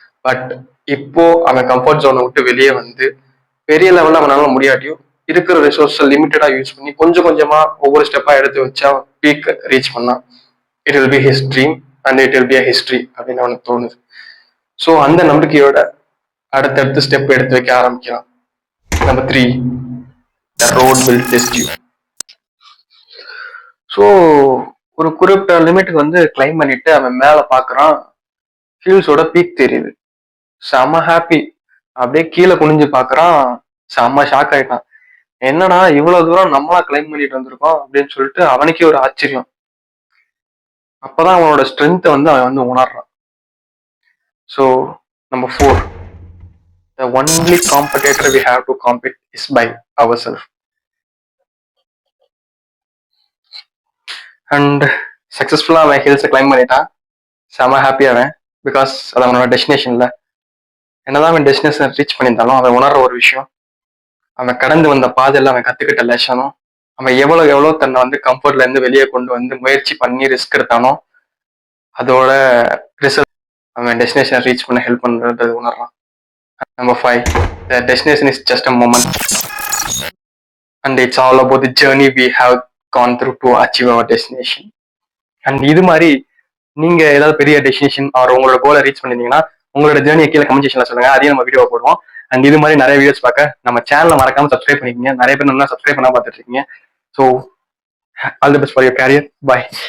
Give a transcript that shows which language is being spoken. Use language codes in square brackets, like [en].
[ta] But இப்போ அவன் comfort ஜோனை விட்டு வெளியே பெரிய லெவலில் அவனால முடியாட்டியும் இருக்கிற ரிசோர்ஸை லிமிட்டடா யூஸ் பண்ணி கொஞ்சம் கொஞ்சமா ஒவ்வொரு ஸ்டெப்பா எடுத்து வச்சா பீக் ரீச் பண்ணா [en] it will be his dream and it will be a history [ta] அப்படின்னு அவனுக்கு தோணுது. ஸோ அந்த நம்பிக்கையோட அடுத்தடுத்து ஸ்டெப் எடுத்து வைக்க ஆரம்பிக்கிறான். [en] Number 3, the road will test you. [ta] So ஒரு குறிப்பிட்ட லிமிட்டுக்கு கிளைம் பண்ணிட்டு அவன் மேல பாக்குறான், ஹில்ஸோட பீக் தெரியுது. செம ஹாப்பி. அப்படியே கீழே குனிஞ்சு பாக்குறான், செம்ம ஷாக் ஆயிட்டான். என்னடா இவ்வளவு தூரம் நம்மளா கிளைம் பண்ணிட்டு வந்திருக்கோம் அப்படின்னு சொல்லிட்டு அவனுக்கே ஒரு ஆச்சரியம். அப்பதான் அவனோட ஸ்ட்ரென்த்தை அவன் உணர்றான். [en] So number 4, the only competitor we have to compete is by ourselves. [ta] And சக்சஸ்ஃபுல்லா அவன் ஹில்ஸை கிளைம் பண்ணிட்டான். செம ஹாப்பி அவன், பிகாஸ் அது அவனோட டெஸ்டினேஷன்ல. என்னதான் அவன் டெஸ்டினேஷன் ரீச் பண்ணியிருந்தாலும் அவன் உணர்ற ஒரு விஷயம், அவன் கடந்து வந்த பாதையில அவன் கத்துக்கிட்ட லெசனும், அவன் எவ்வளவு தன்னை கம்ஃபர்ட்ல இருந்து வெளியே கொண்டு முயற்சி பண்ணி ரிஸ்க் எடுத்தானோ அதோட ரிசல்ட் அவன் டெஸ்டினேஷன் ரீச் பண்ண ஹெல்ப் பண்றது உணர்றான். [en] Number 5, the destination is just a moment and it's all about the journey we have gone through to achieve our destination. [ta] And இது மாதிரி நீங்க ஏதாவது பெரிய டெஸ்டினேஷன் ஆர் உங்களோட கோலை ரீச் பண்ணிருந்தீங்கன்னா உங்களோட ஜேர்னியை கீழே கமெண்ட் செக்ஷன்ல சொல்லுங்க, அதையும் நம்ம வீடியோ போடுவோம். அண்ட் இது மாதிரி நிறைய வீடியோஸ் பார்க்க நம்ம சேனலை மறக்காம சப்ஸ்கிரைப் பண்ணிக்கோங்க. நிறைய பேர் நல்லா சப்ஸ்கிரைப் பண்ணா பார்த்துட்டு இருக்கீங்க. [en] So all the best for your career. [ta] Bye.